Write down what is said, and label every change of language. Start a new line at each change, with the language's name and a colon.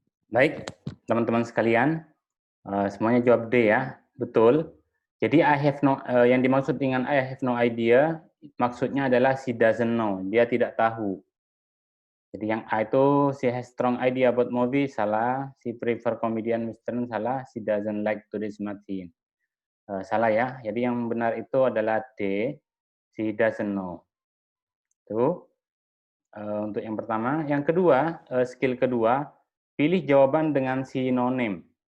Indonesian: Baik, teman-teman sekalian, semuanya jawab D ya, betul. Jadi yang dimaksud dengan
English: I have no idea,
Indonesian: maksudnya adalah
English: she doesn't know,
Indonesian: dia tidak tahu. Jadi yang A itu
English: she has strong idea about movie,
Indonesian: salah.
English: She prefer comedian western,
Indonesian: salah.
English: She doesn't like today's Martin.
Indonesian: Salah ya. Jadi yang benar itu adalah D,
English: she doesn't know.
Indonesian: Itu untuk yang pertama. Yang kedua, skill kedua, pilih jawaban dengan sinonim.